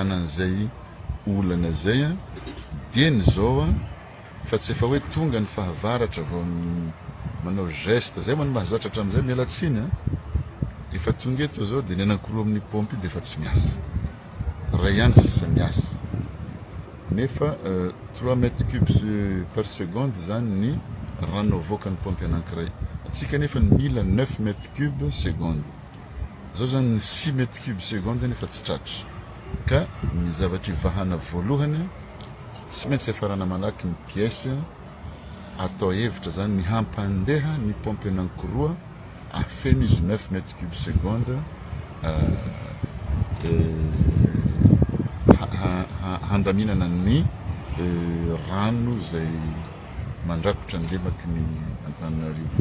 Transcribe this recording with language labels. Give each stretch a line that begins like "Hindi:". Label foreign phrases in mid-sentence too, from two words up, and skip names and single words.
Malagasy: Hamahana an'izay olana zay a dieny zao a fa tsy efa hoe tonga ny fahavaratra vao manao geste zay man mahazatra hatram'izay mialatsiny a efa tonga eto zao dia ny anankiroa amin'ny pompe dia efa tsy miasa ray ihany sisa miasa nefa 3
French: mètres cubes par
Malagasy: seconde zany ny rano avoaka ny pompe anankiray atsika nefa mila 9
French: mètres cubes seconde
Malagasy: zao zany ny 6
French: mètres cubes seconde
Malagasy: zany efa tsy tratra ka ny zavatra ivahana voalohany tsy maintsy afarana malaky ny pièce atao hevitra zany ny hampandeha ny pompe anankiroa afeno izy 9
French: mètres cubes seconde
Malagasy: handaminana ny rano zay mandrakotra ny lemaky ny Antananarivo.